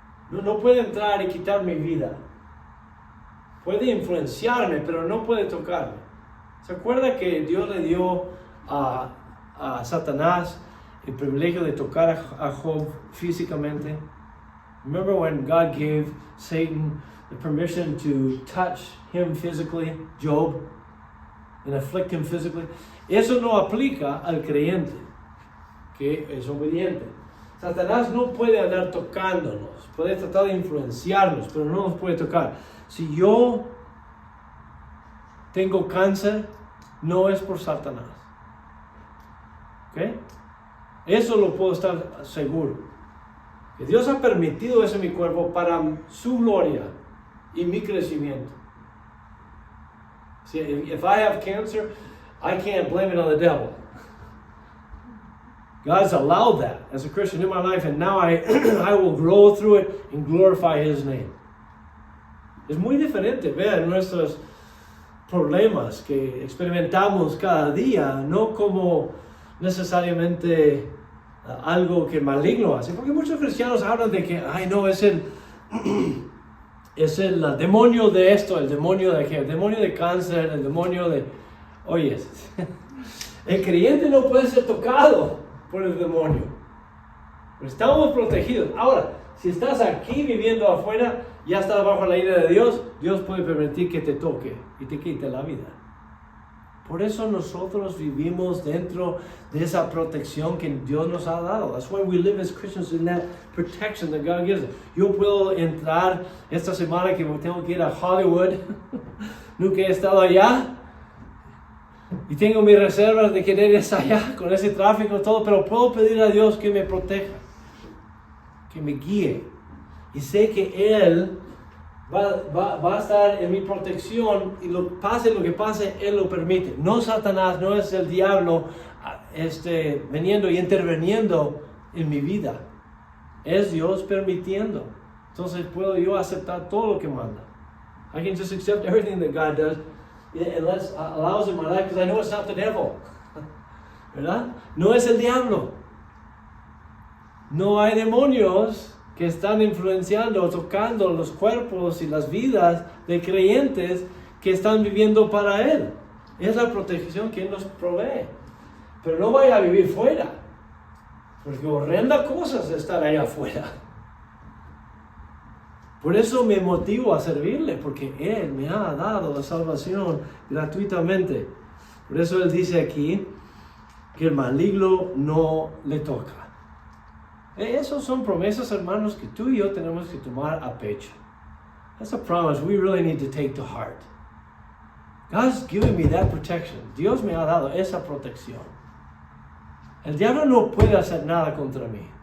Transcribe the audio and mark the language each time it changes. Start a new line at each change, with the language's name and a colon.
Spanish: No puede entrar y quitar mi vida. Puede influenciarme, pero no puede tocarme. ¿Se acuerda que Dios le dio a Satanás el privilegio de tocar a Job físicamente?
English: Remember when God gave Satan the permission to touch him physically, Job, and afflict him physically?
Spanish: Eso no aplica al creyente, que es obediente. Satanás no puede andar tocándonos, puede tratar de influenciarnos, pero no nos puede tocar. Si yo tengo cáncer, no es por Satanás. ¿Ok? Eso lo puedo estar seguro. Que Dios ha permitido eso en mi cuerpo para su gloria y mi crecimiento.
English: See, if I have cancer, I can't blame it on the devil. God's allowed that as a Christian in my life, and now I will grow through it and glorify His name.
Spanish: Es muy diferente ver nuestros problemas que experimentamos cada día, no como necesariamente algo que maligno hace, porque muchos cristianos hablan de que, ay no, es es el demonio de esto, el demonio de aquello, el demonio de cáncer, el demonio de... Oye, el creyente no puede ser tocado por el demonio. Estamos protegidos. Ahora, si estás aquí viviendo afuera, ya estás bajo la ira de Dios, Dios puede permitir que te toque y te quite la vida. Por eso nosotros vivimos dentro de esa protección que Dios nos ha dado.
English: That's why we live as Christians in that protection that God gives us.
Spanish: Yo puedo entrar esta semana que tengo que ir a Hollywood. Nunca he estado allá. Y tengo mis reservas de querer estar allá con ese tráfico y todo, pero puedo pedir a Dios que me proteja, que me guíe. Y sé que Él va a estar en mi protección y pase lo que pase, Él lo permite. No Satanás, no es el diablo veniendo y interviniendo en mi vida. Es Dios permitiendo. Entonces puedo yo aceptar todo lo que manda.
English: I can just accept everything that God does and allows in my life because I know it's not the devil.
Spanish: ¿Verdad? No es el diablo. No hay demonios que están influenciando, tocando los cuerpos y las vidas de creyentes que están viviendo para Él. Es la protección que Él nos provee. Pero no vaya a vivir fuera, porque horrenda cosa es estar allá afuera. Por eso me motivo a servirle, porque Él me ha dado la salvación gratuitamente. Por eso Él dice aquí que el maligno no le toca. Esas son promesas, hermanos, que tú y yo tenemos que tomar a pecho.
English: That's a promise we really need to take to heart. God's given me that protection.
Spanish: Dios me ha dado esa protección. El diablo no puede hacer nada contra mí.